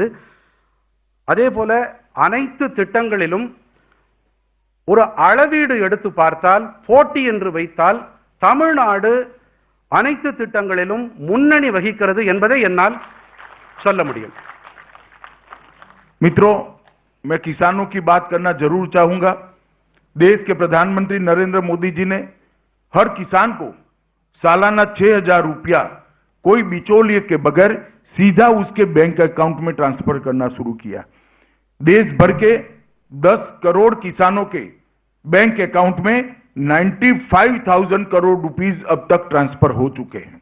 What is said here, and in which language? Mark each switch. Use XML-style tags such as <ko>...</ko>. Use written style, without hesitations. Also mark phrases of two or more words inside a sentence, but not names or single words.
<ta>அதே போல அனைத்து திட்டங்களிலும் ஒரு அளவீடு எடுத்து பார்த்தால், போட்டி என்று வைத்தால், தமிழ்நாடு அனைத்து திட்டங்களிலும் முன்னணி வகிக்கிறது என்பதை என்னால் சொல்ல முடியும்.</ta> <hi>मित्रों, मैं किसानों की बात करना जरूर चाहूंगा। देश के प्रधानमंत्री नरेंद्र मोदी जी ने हर किसान को सालाना 6,000 रुपया कोई बिचौलिए के बगैर सीधा उसके</hi> <en>bank account</en> <hi>में ट्रांसफर करना शुरू किया। देश भर के 10 करोड़ किसानों के</hi> <en>bank account</en> <hi>में 95,000 करोड़ रुपीस अब तक ट्रांसफर हो चुके हैं।</hi>